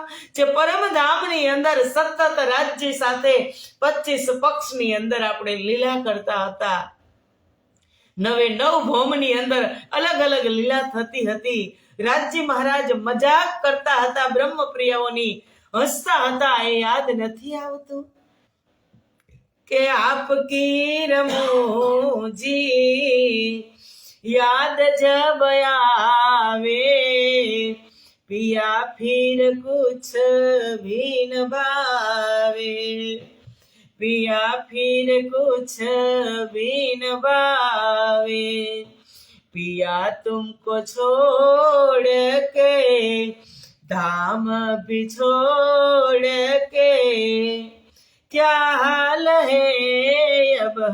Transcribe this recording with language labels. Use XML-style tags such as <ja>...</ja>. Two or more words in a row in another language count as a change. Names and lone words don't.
<gu>જે પરમધામની અંદર સતત રાજ્ય સાથે 25 પક્ષની અંદર આપણે લીલા કરતા હતા, 9 ભૌમની અંદર અલગ અલગ લીલા થતી હતી. રાજજી મહારાજ મજાક કરતા હતા બ્રહ્મપ્રિયાઓની, હસતા હતા. એ યાદ નથી આવતું? કે</gu> <hi>आपकी रमूजी याद जब आवे पिया फिर कुछ भी न भावे पिया फिर कुछ भी न भावे पिया तुमको छोड़ के धाम भी छोड़ के क्या हाल है अब</hi>